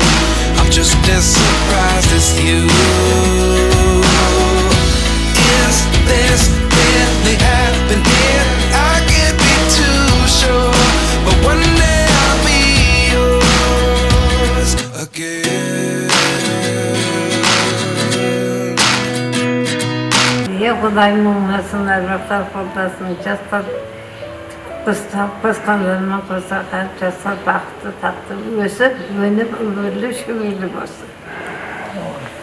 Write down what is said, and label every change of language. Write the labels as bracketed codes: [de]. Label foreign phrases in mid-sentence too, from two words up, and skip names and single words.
[en] I'm just as surprised as you. Is this really happening? I can't be too sure, but one day I'll be yours again. [kk] Құдайым оңасын, әрбақтар қолдасын, жастар қосқандарыма қосаққан, жастар бақытты тапты, өсіп, өніп, өмірлі, шөмірлі болсын.